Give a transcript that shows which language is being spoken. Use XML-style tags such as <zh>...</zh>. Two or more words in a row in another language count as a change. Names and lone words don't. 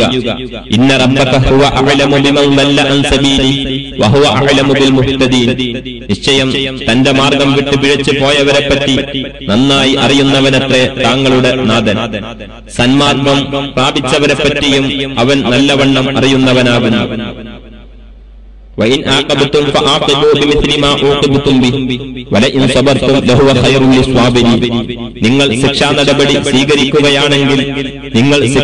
<ar>إن ربك هو أعلم بمن ضل عن سبيله وهو أعلم بالمهتدين.</ar> <ml>നിശ്ചയം തന്റെ മാർഗം വിട്ടു പിഴച്ചു പോയവരെ പറ്റി നന്നായി അറിയുന്നവനത്രേ താങ്കളുടെ നാഥൻ. സന്മാർഗം പ്രാപിച്ചവരെ പറ്റിയും അവൻ നല്ലവണ്ണം അറിയുന്നവനാകുന്നു.</ml> <ar>وإن عاقبتم فعاقبوا بمثل ما عوقبتم به ولئن صبرتم لهو خير للصابرين.</ar> <ml>നിങ്ങൾ ശിക്ഷാ നടപടി സ്വീകരിക്കുകയാണെങ്കിൽ നിങ്ങൾ</ml>